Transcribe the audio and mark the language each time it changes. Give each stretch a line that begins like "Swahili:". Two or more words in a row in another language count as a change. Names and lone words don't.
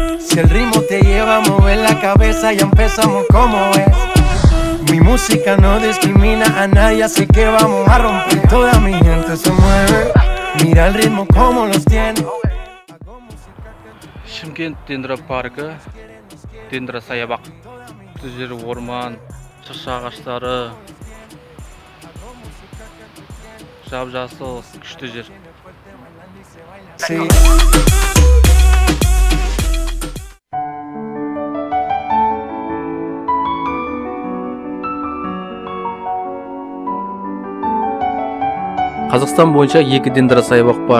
Spanish: Si el ritmo te lleva a mover la cabeza, ya empezamos como es. Mi música no discrimina a nadie, así que vamos a romper. Toda mi gente se mueve, mira el ritmo como los tiene.
Kazakh: Шымкент Дендросаябағы, Дендросаябақ. Бұл жер орман, шырша ағаштары, жап-жасыл, күшті жер. Қазақстан бойынша екі дендросаябақ бар.